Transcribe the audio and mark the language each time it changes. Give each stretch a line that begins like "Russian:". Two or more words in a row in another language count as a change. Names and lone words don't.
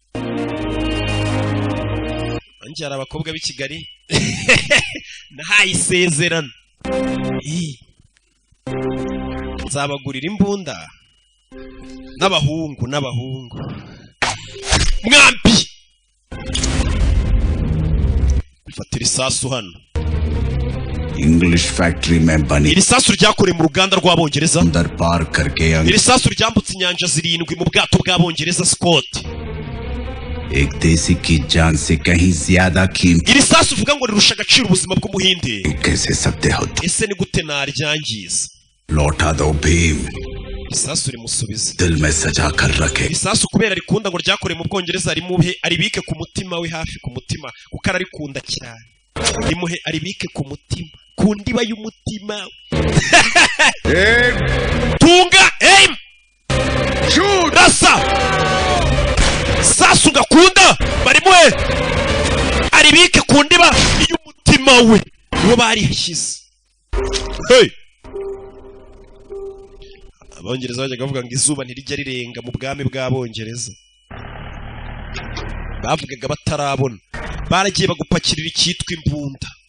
Kinyarwanda: Anjye hari abakobwa b'i Kigali nahaye isezerano nzabagurira imbunda n'abahungu mwambi fatira isasu hano.
English: English factory
Hindi: में बनी
Kinyarwanda: iri sasu ryakorewe mu ruganda rw'abongereza
Hindi: अंदर पार करके
Kinyarwanda: iri sasu ryambutse inyanja zirindwi mu bwato bw'abongereza Scott.
Hindi: एक देसी की जान से कहीं ज्यादा कीमती
Kinyarwanda: iri sasu uvuga ngo rirusha agaciro ubuzima bw'umuhinde.
Hindi: कैसे सकते हो
Kinyarwanda: ese ni gute naryangiza?
Hindi: लौटा दो भीम
Kinyarwanda: isasu rimusubiza
Hindi: दिल में सजा कर रखे
Kinyarwanda: isasu kubera rikunda ngo ryakorewe mu Bwongereza rimuhe aribike ku mutima we hafi ku mutima kuko ararikunda cyane. Rimuhe aribike ku mutima ku ndiba y'umutima. Tunga
English: aim shoot
Kinyarwanda: rasa sasu gakunda barimuhe aribike ku ndiba y'umutima we uwo barihishyize. Hey, Abongereza bajyaga bavuga ngo izuba ntirijya rirenga mu bwami bw'Abongereza. Bavugaga batarabona baragiye bagupakirira icyitwa imbunda.